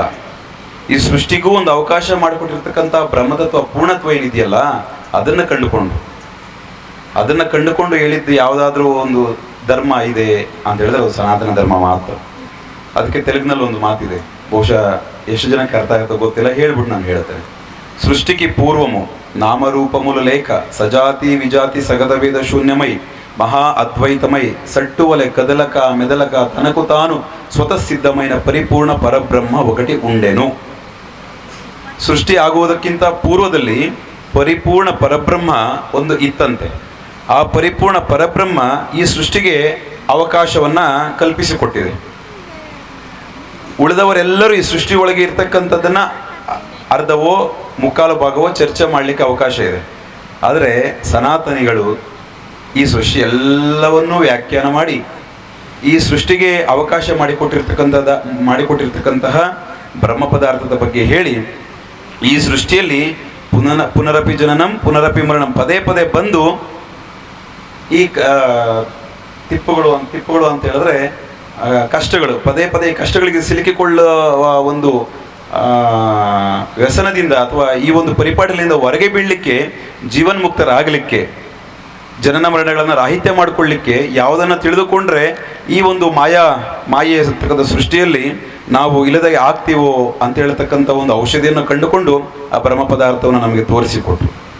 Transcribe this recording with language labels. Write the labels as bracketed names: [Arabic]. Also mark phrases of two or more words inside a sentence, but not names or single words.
[Kannada] ಈ ಸೃಷ್ಟಿಗೂ ಒಂದು ಅವಕಾಶ ಮಾಡಿಕೊಟ್ಟಿರ್ತಕ್ಕಂಥ ಬ್ರಹ್ಮತತ್ವ ಪೂರ್ಣತ್ವ ಏನಿದೆಯಲ್ಲ, ಅದನ್ನು ಕಂಡುಕೊಂಡು ಹೇಳಿದ್ದು ಯಾವುದಾದ್ರೂ ಒಂದು ಧರ್ಮ ಇದೆ ಅಂತ ಹೇಳಿದ್ರೆ ಅದು ಸನಾತನ ಧರ್ಮ ಮಾತ್ರ. ಅದಕ್ಕೆ ತೆಲುಗಿನಲ್ಲಿ ಒಂದು ಮಾತಿದೆ, ಬಹುಶಃ ಎಷ್ಟು ಜನಕ್ಕೆ ಅರ್ಥ ಆಗುತ್ತೋ ಗೊತ್ತಿಲ್ಲ, ಹೇಳ್ಬಿಟ್ಟು ನಾನು ಹೇಳ್ತೇನೆ. [Telugu] సృష్టిగె పూర్వము నామరూపముల లేఖ సజాతి విజాతి సగదవేద శూన్యమై మహా అద్వైతమై సట్టువలె కదలక మెదలక తనకు తాను ಸ್ವತಃಸಿದ್ಧమైన పరిపూర్ణ పరబ్రహ్మ ఒకటి ఉండెను. [Kannada] ಸೃಷ್ಟಿ ಆಗುವುದಕ್ಕಿಂತ ಪೂರ್ವದಲ್ಲಿ ಪರಿಪೂರ್ಣ ಪರಬ್ರಹ್ಮ ಒಂದು ಇತ್ತಂತೆ. ಆ ಪರಿಪೂರ್ಣ ಪರಬ್ರಹ್ಮ ಈ ಸೃಷ್ಟಿಗೆ ಅವಕಾಶವನ್ನ ಕಲ್ಪಿಸಿಕೊಟ್ಟಿದೆ. ಉಳಿದವರೆಲ್ಲರೂ ಈ ಸೃಷ್ಟಿ ಒಳಗೆ ಇರ್ತಕ್ಕಂಥದ್ದನ್ನ ಅರ್ಧವೋ ಮುಕ್ಕಾಲು ಭಾಗವೋ ಚರ್ಚೆ ಮಾಡಲಿಕ್ಕೆ ಅವಕಾಶ ಇದೆ. ಆದರೆ ಸನಾತನಿಗಳು ಈ ಸೃಷ್ಟಿ ಎಲ್ಲವನ್ನೂ ವ್ಯಾಖ್ಯಾನ ಮಾಡಿ ಈ ಸೃಷ್ಟಿಗೆ ಅವಕಾಶ ಮಾಡಿಕೊಟ್ಟಿರ್ತಕ್ಕಂತಹ ಬ್ರಹ್ಮ ಪದಾರ್ಥದ ಬಗ್ಗೆ ಹೇಳಿ, ಈ ಸೃಷ್ಟಿಯಲ್ಲಿ [Sanskrit] ಪುನರಪಿ ಜನನಂ ಪುನರಪಿ ಮರಣಂ [Kannada] ಪದೇ ಪದೇ ಬಂದು ಈ ತಿಪ್ಪುಗಳು ಅಂತ ಹೇಳಿದ್ರೆ ಕಷ್ಟಗಳು, ಪದೇ ಪದೇ ಕಷ್ಟಗಳಿಗೆ ಸಿಲುಕಿಕೊಳ್ಳುವ ಒಂದು ವ್ಯಸನದಿಂದ ಅಥವಾ ಈ ಒಂದು ಪರಿಪಾಟಲಿಂದ ಹೊರಗೆ ಬೀಳಲಿಕ್ಕೆ, ಜೀವನ್ಮುಕ್ತರಾಗಲಿಕ್ಕೆ, ಜನನ ಮರಣಗಳನ್ನು ರಾಹಿತ್ಯ ಮಾಡಿಕೊಳ್ಳಿಕ್ಕೆ ಯಾವುದನ್ನು ತಿಳಿದುಕೊಂಡ್ರೆ ಈ ಒಂದು ಮಾಯೆ ಇರತಕ್ಕಂಥ ಸೃಷ್ಟಿಯಲ್ಲಿ ನಾವು ಇಲ್ಲದಾಗಿ ಆಗ್ತೀವೋ ಅಂತ ಹೇಳ್ತಕ್ಕಂಥ ಒಂದು ಔಷಧಿಯನ್ನು ಕಂಡುಕೊಂಡು ಆ ಬ್ರಹ್ಮ ಪದಾರ್ಥವನ್ನು ನಮಗೆ ತೋರಿಸಿಕೊಟ್ರು.